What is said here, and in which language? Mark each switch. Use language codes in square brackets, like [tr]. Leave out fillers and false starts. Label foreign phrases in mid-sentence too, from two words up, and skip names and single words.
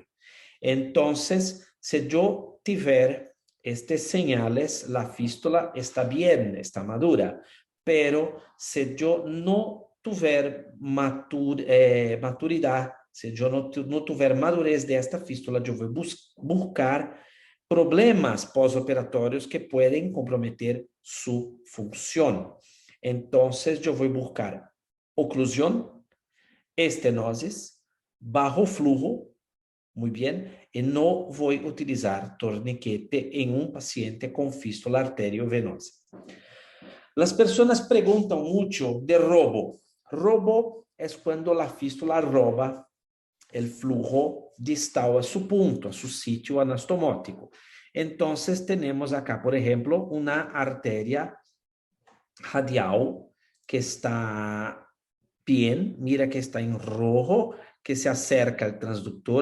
[pt] Então, se eu tiver estes señales, a fístula está bem, está madura, pero se eu não tiver maturidade, se eu não tiver madurez desta fístula, eu vou buscar problemas pós-operatórios que podem comprometer sua função. Então, eu vou buscar oclusão, [es] estenosis, bajo flujo, [pt] muito bem, e não vou utilizar torniquete em um paciente com fístula arteriovenosa. As pessoas perguntam muito de robo. Robo é quando a fístula rouba o [es] flujo distal a su punto, a su sitio anastomótico. Entonces, tenemos acá, por ejemplo, una arteria radial que está bien, mira que está en rojo, que se acerca al transductor.